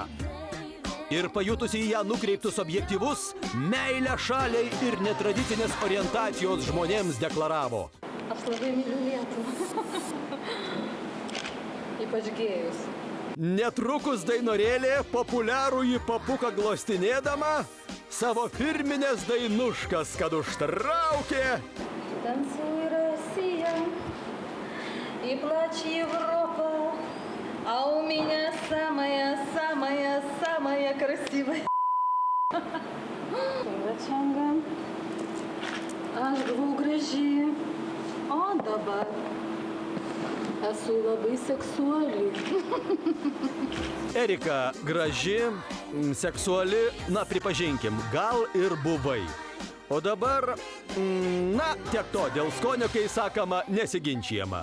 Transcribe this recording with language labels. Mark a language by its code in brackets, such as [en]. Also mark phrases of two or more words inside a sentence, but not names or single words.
[lt] Ir pajutusi į ją nukreiptus objektyvus, meilę šaliai ir netradicinės orientacijos žmonėms deklaravo. Aš labai myliu Lietuvą. Ypač gėjus. Netrukus dainorėlė populiarųjį papuką glostinėdama savo firminės dainuškas, kad užtraukė. [ru] Танцуй, Россия, и плачь, Европа, а у меня самая красивая. Чанга, [lt] aš buvau graži, o dabar esu labai seksuali. Erika graži, seksuali, na pripažinkim, gal ir buvai. O dabar, na, tiek to, dėl skonio, kai sakoma, nesiginčijama.